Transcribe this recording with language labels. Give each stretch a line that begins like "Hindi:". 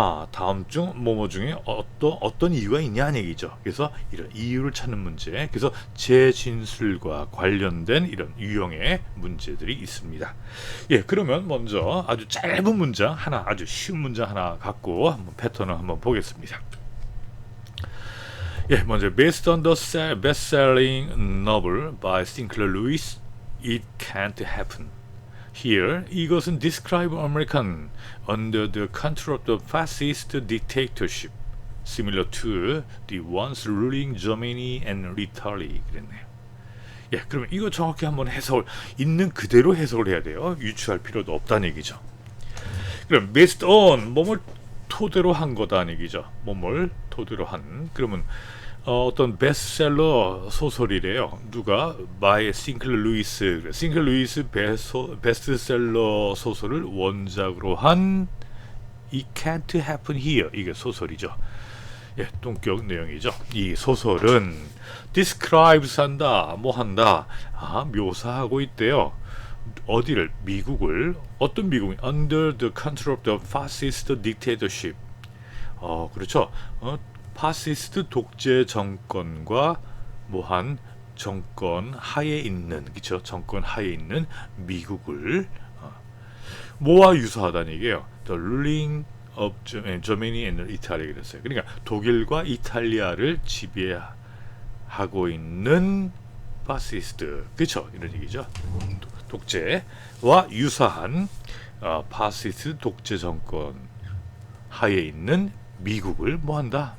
Korean: 다음 중 뭐뭐 중에 어떤 이유가 있냐는 얘기죠. 그래서 이런 이유를 찾는 문제. 그래서 재진술과 관련된 이런 유형의 문제들이 있습니다. 그러면 먼저 아주 짧은 문장 하나, 아주 쉬운 문장 하나 갖고 한번 패턴을 한번 보겠습니다.
English: 먼저 based on the best-selling novel by Sinclair Lewis, It Can't Happen. Here, 이것은 describe American under the control of the fascist dictatorship, similar to the ones ruling Germany and Italy.
Korean: 그랬네요. 그러면 이거 정확히 한번 해석을, 있는 그대로 해석을 해야 돼요. 유추할 필요도 없다는 얘기죠. 그럼 based on, 뭐뭘 토대로 한 거다는 얘기죠. 뭐뭘 토대로 한. 그러면 어떤 베스트셀러 소설이래요. 누가? by 싱클러 루이스. 싱클러 루이스 베스트셀러 소설을 원작으로 한 It Can't Happen Here. 이게 소설이죠. 동격 내용이죠. 이 소설은 describes 한다, 뭐 한다, 묘사하고 있대요. 어디를? 미국을. 어떤 미국?
English: Under the control of the fascist dictatorship.
Korean: 그렇죠. 파시스트 독재 정권과 뭐한 정권 하에 있는, 그렇죠? 정권 하에 있는 미국을 뭐와 유사하다는 얘기예요.
English: The ruling of Germany and Italy 그랬어요.
Korean: 그러니까 독일과 이탈리아를 지배하고 있는 파시스트, 그렇죠? 이런 얘기죠. 독재와 유사한 파시스트 독재 정권 하에 있는 미국을 뭐한다?